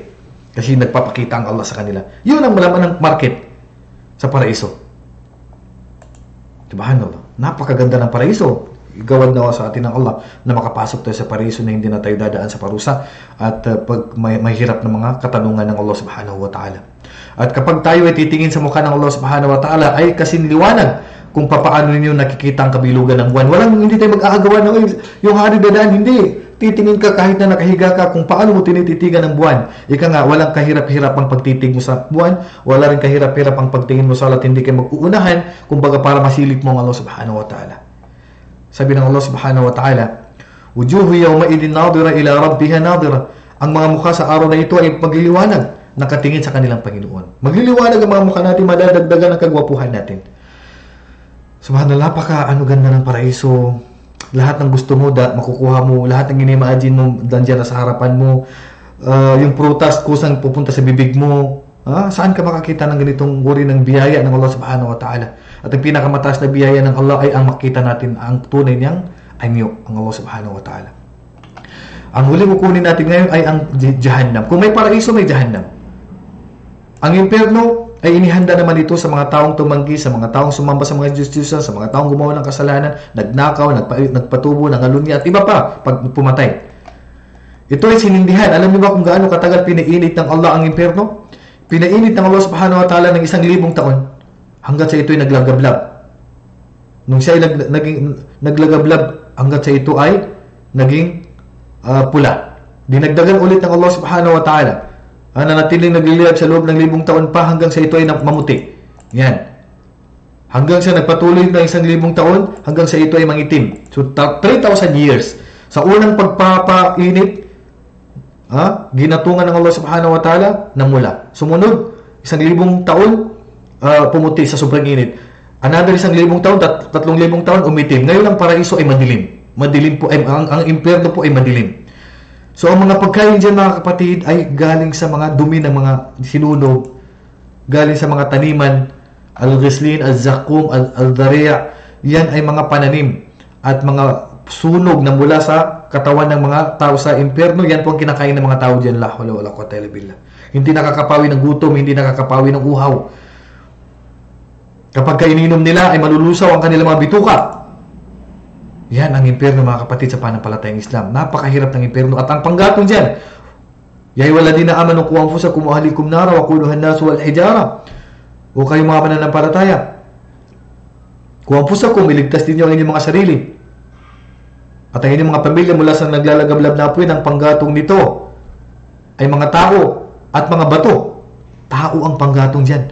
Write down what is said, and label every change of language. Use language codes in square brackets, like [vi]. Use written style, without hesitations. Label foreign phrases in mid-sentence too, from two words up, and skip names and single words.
[tl] Kasi nagpapakita ang Allah sa kanila. Yun ang malaman ng market sa paraiso. Subhanallah. Napakaganda ng paraiso. Igawad na sa atin ng Allah na makapasok tayo sa paraiso na hindi na tayo dadaan sa parusa at pag mahirap na mga katanungan ng Allah [ar] سبحانه وتعالى. [tl] At kapag tayo ay titingin sa mukha ng Allah [ar] سبحانه وتعالى [tl] ay kasing liwanag kung papaano ninyo nakikita ang kabilugan ng buwan. Hindi tayo mag-aagawan ng yung hari dadaan, hindi. Titingin ka kahit na nakahiga ka kung paano mo tinititigan ng buwan. Ika nga, walang kahirap-hirap ang pagtitig mo sa buwan, wala rin kahirap-hirap ang pagtingin mo sa Allah, hindi kayo mag-uunahan, kumbaga para masilip mo ang Allah [ar] سبحانه وتعالى. [tl] Sabi ng Allah [ar] سبحانه وتعالى وجوه يومئذ ناضرة إلى ربها ناظرة. [tl] Ang mga mukha sa araw na ito ay magliliwanag, nakatingin sa kanilang Panginoon. Magliliwanag ang mga mukha natin, madadagdagan ang kagwapuhan natin. Subhanallah, ganda ng paraiso. Lahat ng gusto mo, makukuha mo. Lahat ng inimagine mo, dandiyan na sa harapan mo. Yung prutas, kusang pupunta sa bibig mo. Saan ka makakita ng ganitong uri ng biyaya ng Allah [ar] سبحانه وتعالى? [tl] At ang pinakamataas na biyaya ng Allah ay ang makita natin ang tunay niyang anyo, ang Allah [ar] سبحانه وتعالى. [tl] Ang huling kukunin natin ngayon ay ang Jahannam. Kung may paraiso, may Jahannam. Ang impyerno ay inihanda naman ito sa mga taong tumanggi, sa mga taong sumamba sa mga Diyos-Diyosan, sa mga taong gumawa ng kasalanan, nagnakaw, nagpatubo, nangalunya, at iba pa pag pumatay. Ito ay sinindihan. Alam niyo ba kung gaano katagal pinainit ng Allah ang impyerno? Pinainit ng Allah [ar] سبحانه وتعالى [tl] ng 1,000 taon hanggat sa ito ay naglagablab. Nung siya ay naglagablab, hanggat sa ito ay naging pula. Dinagdagan ulit ng Allah [ar] سبحانه وتعالى. [tl] Nanatiling nagliliyab sa loob ng 1,000 taon pa hanggang sa ito ay mamuti. Yan. Hanggang sa nagpatuloy ng 1,000 taon, hanggang sa ito ay mangitim. So, 3,000 years. Sa unang pagpapainit, ginatungan ng Allah [ar] سبحانه وتعالى, [tl] namula. Sumunod, 1,000 taon, pumuti sa sobrang init. Another 1,000 taon, 3,000 taon, umitim. Ngayon ang paraiso ay madilim. Madilim po, ang impyerno po ay madilim. So, ang mga pagkain dyan, mga kapatid, ay galing sa mga dumi ng mga sinunog, galing sa mga taniman, [ar] الغسلين الزقوم الضريع. [tl] Yan ay mga pananim at mga sunog na mula sa katawan ng mga tao sa impyerno. Yan po ang kinakain ng mga tao dyan. [ar] لا حول ولا قوة إلا بالله. [tl] Hindi nakakapawi ng gutom, hindi nakakapawi ng uhaw. Kapag kaininom nila, ay malulusaw ang kanilang mga bituka. Yan ang impyerno, mga kapatid, sa panampalatayang Islam. Napakahirap ng impyerno. At ang panggatong dyan, [ar] يا أيها الذين آمنوا قوا أنفسكم وأهليكم نارا وقودها الناس والحجارة. [tl] O kayo mga pananampalataya, [ar] قوا أنفسكم, [tl] iligtas din niyo ang inyong mga sarili. At ang inyong mga pamilya mula sa naglalagablab na apoy. Ang panggatong nito ay mga tao at mga bato. Tao ang panggatong dyan.